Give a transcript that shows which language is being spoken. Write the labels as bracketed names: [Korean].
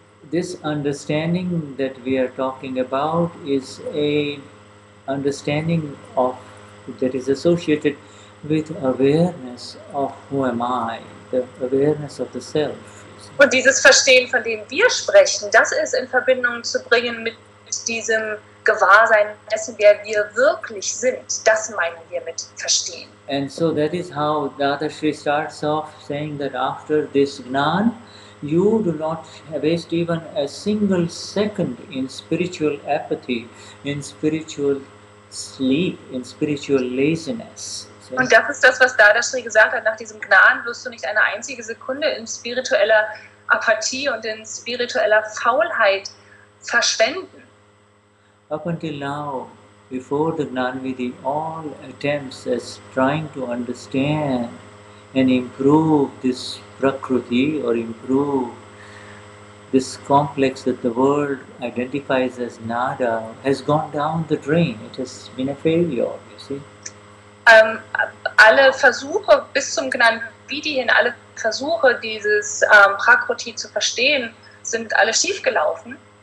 [English] This understanding that we are talking about is a understanding of that is associated with awareness of who am I, the awareness of the self. [German] Und dieses Verstehen, von dem wir sprechen, das ist in Verbindung zu bringen mit diesem Gewahrsein dessen, wer wir wirklich sind. Das meinen wir mit Verstehen. [English] And so that is how Dadashri starts off saying that after this Gnan, you do not waste even a single second in spiritual apathy, in spiritual sleep, in spiritual laziness. So, [German] und das ist das, was Dadashri gesagt hat, nach diesem Gnan wirst du nicht eine einzige Sekunde in spiritueller Apathie und in spiritueller Faulheit verschwenden. [English] Up until now, before the Gnanvidhi, all attempts as trying to understand and improve this Prakruti or improve this complex that the world identifies as Nada has gone down the drain. It has been a failure, you see. [German] Alle Versuche bis zum Gnanvidhi hin, alle Versuche, dieses Prakruti zu verstehen, sind alle schiefgelaufen.